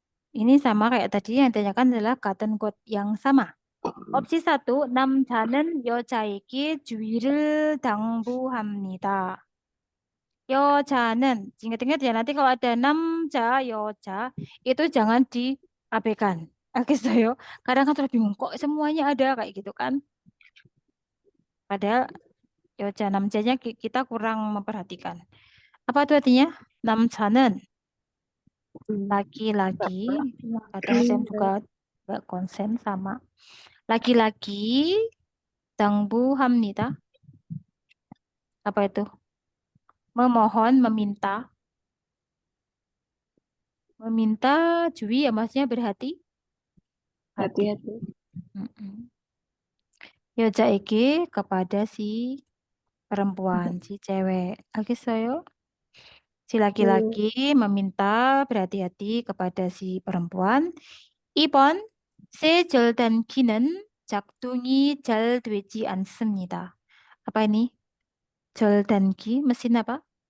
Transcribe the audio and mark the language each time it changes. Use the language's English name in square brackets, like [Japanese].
[Indonesian] Ini sama kayak tadi yang ditanyakan adalah [Korean] 같은 곳 [Indonesian] yang sama. [Korean] Opsi 1, 남자는 여자에게 주의를 당부합니다. [Indonesian] 여자는, ingat-ingat ya nanti kalau ada 남자, 여자, itu jangan diabaikan. Alkisah kadang kan terus bingung, kok semuanya ada kayak gitu kan. Padahal 여자, 남자nya kita kurang memperhatikan. Apa itu artinya? 남자는 laki-laki, kadang saya juga nggak konsen sama. Laki-laki 당부합니다. Apa itu? Memohon, meminta. Meminta 주의 ya maksudnya berhati. Hati-hati. [Korean] 여자에게 [Indonesian] kepada si perempuan, si cewek. [Korean] 알겠어요? [Indonesian] Si laki-laki meminta berhati-hati kepada si perempuan. [Korean] 2번, 새 절단기는 작동이 잘 되지 않습니다. [Indonesian] Apa ini? 절단기, mesin apa?